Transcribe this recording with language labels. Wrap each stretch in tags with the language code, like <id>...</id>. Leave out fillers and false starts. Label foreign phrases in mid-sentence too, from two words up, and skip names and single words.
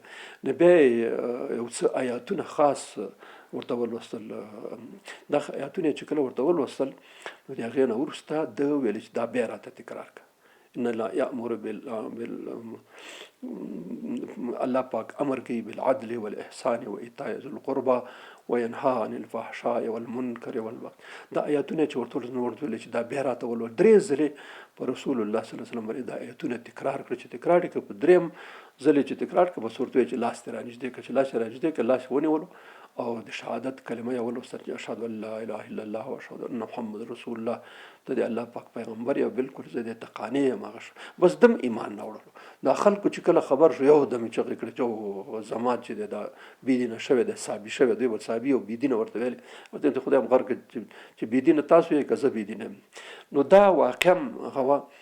<ps>نو بیا یو څه آیاتونه خاص ورته ولوستل. دا آیاتونه چې کله ورته ولوستل نو د هغې نه وروسته ده ویل چې دا بیا راته تکرار کړه.</ps> <ar>ان الله یأمر</ar> <ps>الله پاک امر کوي</ps> <ar>بالعدل والاحسان وایتاء ذی القربى وینهى عن الفحشاء والمنکر والبغي.</ar> <ps>دا آیاتونه چې ورته ویل چې دا بیا راته ولول درې ځلې په رسول الله</ps> <ar>صلی الله علیه وسلم</ar> <ps>باندې دا آیتونه تکرار کړ چې تکرار یې کړ په دریم ځل چې تکرار کړ بس ورته چې لاس ته رانږدې کړ چې لاس یې رانږدې کړ لاس ونیولو او د شهادت کلمه یې ولوستل چې</ps> <ar>اشهد ان لا اله الا الله واشهد ان محمد رسول الله</ar> <ps>ته د الله پاک پیغمبر یو بالکل زه د تقانې یم هغه بس دم ایمان نه وړلو دا خلکو چې کله خبر شو یو دم چغې کړه چې زما چې دا بېدینه شوی دی صابي شوی دوی به صابي او بېدینه ورته ویل ورته د خدای غر کړه چې بېدینه تاسو یې که زه بېدینه یم نو دا واقعا هغه</ps>